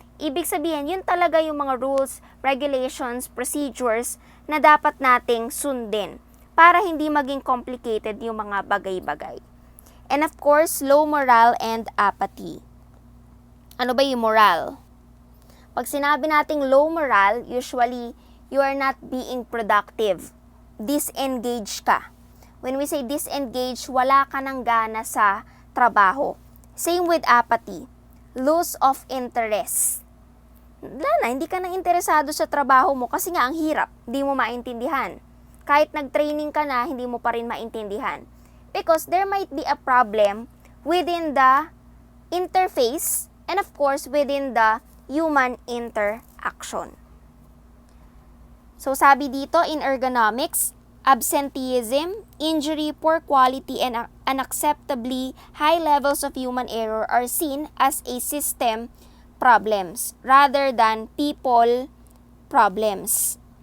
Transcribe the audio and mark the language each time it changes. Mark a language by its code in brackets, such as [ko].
[tl] Ibig sabihin, yun talaga yung mga rules, regulations, procedures na dapat nating sundin para hindi maging complicated yung mga bagay-bagay. [en] And of course, low morale and apathy. [tl] Ano ba yung morale? Pag sinabi nating [en] low morale, usually, you are not being productive. [tl] Disengaged ka. [en] When we say disengaged, [tl] wala ka ng gana sa trabaho. [en] Same with apathy. Loss of interest. [tl] Wala na, hindi ka na interesado sa trabaho mo kasi nga ang hirap, hindi mo maintindihan. Kahit nag-training ka na, hindi mo pa rin maintindihan. [en] Because there might be a problem within the interface and of course within the human interaction. So [tl] sabi dito [en] in ergonomics, absenteeism, injury, poor quality, and unacceptably high levels of human error are seen as a system problems rather than people problems.